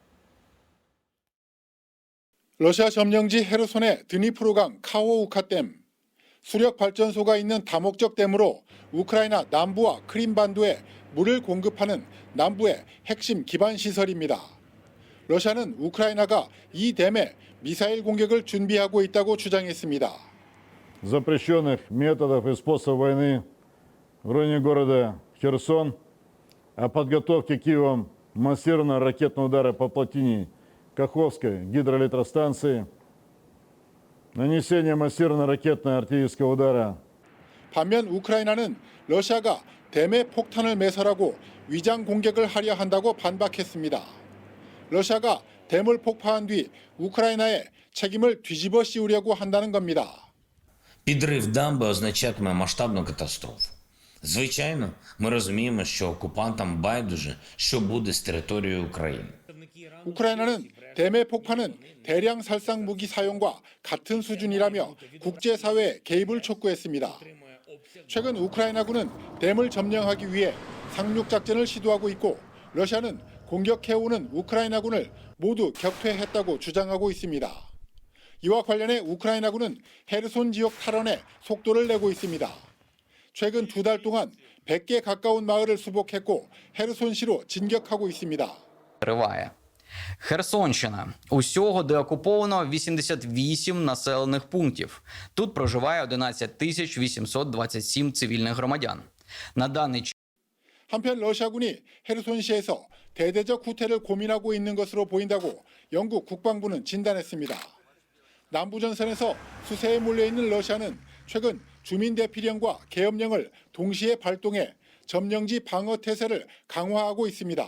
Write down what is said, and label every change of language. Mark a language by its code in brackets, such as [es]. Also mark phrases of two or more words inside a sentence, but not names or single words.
[ko] 러시아 점령지 헤르손의 드니프로강 카호우카 댐. 수력 발전소가 있는 다목적 댐으로 우크라이나 남부와 크림반도에 물을 공급하는 남부의 핵심 기반 시설입니다. 러시아는 우크라이나가 이 댐에 미사일 공격을 준비하고 있다고 주장했습니다. [ru] запрещенных методов и способов войны в районе города Херсон, о подготовке Киевом массированного ракетного удара по плотине Каховской гидроэлектростанции, нанесение массированного ракетно-артиллерийского удара. [ko] 반면 우크라이나는 러시아가 댐에 폭탄을 매설하고 위장 공격을 하려 한다고 반박했습니다. 러시아가 댐을 폭파한 뒤 우크라이나의 책임을 뒤집어 씌우려고 한다는 겁니다. [uk] Підрив дамби означатиме масштабну катастрофу. Звичайно, ми розуміємо, що окупантам байдуже, що буде з територією України. [ko] 우크라이나는 댐의 폭파는 대량 살상 무기 사용과 같은 수준이라며 국제사회의 개입을 촉구했습니다. 최근 우크라이나군은 댐을 점령하기 위해 상륙작전을 시도하고 있고 러시아는 공격해오는 우크라이나군을 모두 격퇴했다고 주장하고 있습니다. 이와 관련해 우크라이나군은 헤르손 지역 탈환에 속도를 내고 있습니다. 최근 2달 동안 100개 가까운 마을을 수복했고 헤르손시로 진격하고 있습니다. [uk] Триває. Херсонщина. Усього деокуповано 88 населених пунктів. Тут проживає 11 827 цивільних громадян. На даний час [ko] 한편 러시아군이 헤르손시에서 대대적 후퇴를 고민하고 있는 것으로 보인다고 영국 국방부는 진단했습니다. 남부전선에서 수세에 몰려있는 러시아는 최근 주민 대피령과 계엄령을 동시에 발동해 점령지 방어 태세를 강화하고 있습니다.